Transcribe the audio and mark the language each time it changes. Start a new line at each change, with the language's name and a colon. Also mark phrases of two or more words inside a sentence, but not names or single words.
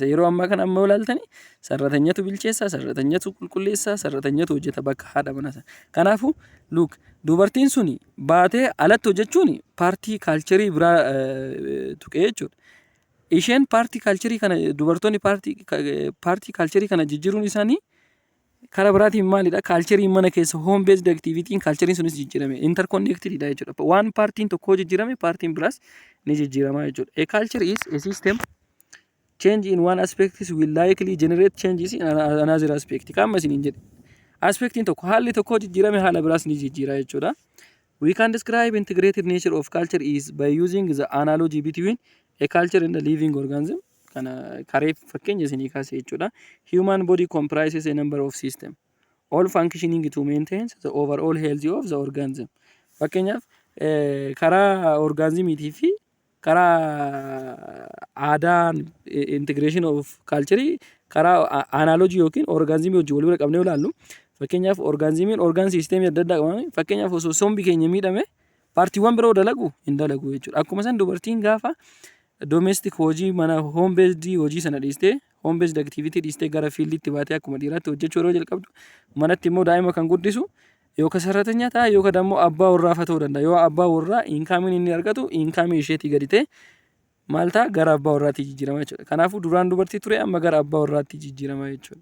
Oromo: Yeroo ammaa kana amma ilaaltani sarrateenyatu bilcheessa, sarrateenyatu qulqulleessa, sarrateenyatu hojjeta bakka haadha manaa sana. Kanaafuu look, dubartiin suni baatee alatti hojjechuun paartii kaalcherii biraa tuqee jechuudha. Isheen paartii kaalcherii kana dubartoonni paartii kaalcherii kana jijjiiruun isaanii karaa biraatiin maalidha? Kaalcheriin mana keessa
English: home based activity
Oromo: kaalcheriin sunis jijjiirame interconnected dha jechuudha. Waan paartiin tokko jijjiirame paartiin biraas ni jijjiirama jechuudha.
English: A culture is a system change in one aspect will likely generate changes in another aspect.
Oromo: Kaamma isiniin jedhe. Aspectiin tokko haalli tokko jijjiirame haala biraas ni jijjiira jechuudha.
English: We can describe integrated nature of culture is by using the analogy between a culture and a living organism.
Oromo: Kana karee fakkeenya isinii kaasee jechuudha.
English: Human body comprises a number of systems, all functioning to maintain the overall health of the organism.
Oromo: Fakkeenyaaf karaa orgaanizimiitii fi karaa aadaan
English: integration of culture
Oromo: karaa analogy yookiin orgaanizimii wajjin wal bira qabnee ilaallu. Fakkeenyaaf orgaanizimiin orgaan siisteemii adda addaa qaban fakkeenyaaf osoo sombi keenya miidhame paartiiwwan biroo dalagu hin dalagu jechuudha. Akkuma san dubartiin gaafa domestic hojii mana
English: home based
Oromo: hojii sana dhiistee
English: home based activity
Oromo: dhiistee gara fiildiitti baatee akkuma dhiiraatti hojjechuu yeroo jalqabdu manatti immoo daa'ima kan guddisu yookaan sarrateenyaa ta'a yookaan immoo abbaa warraa ta'uu danda'a. Yoo abbaa warraa inkaamiin inni argatu inkaamii isheetii gadi ta'e maal ta'a gara abbaa warraatti jijjiirama jechuudha. Kanaafuu duraan dubartii ture amma gara abbaa warraatti jijjiirama jechuudha.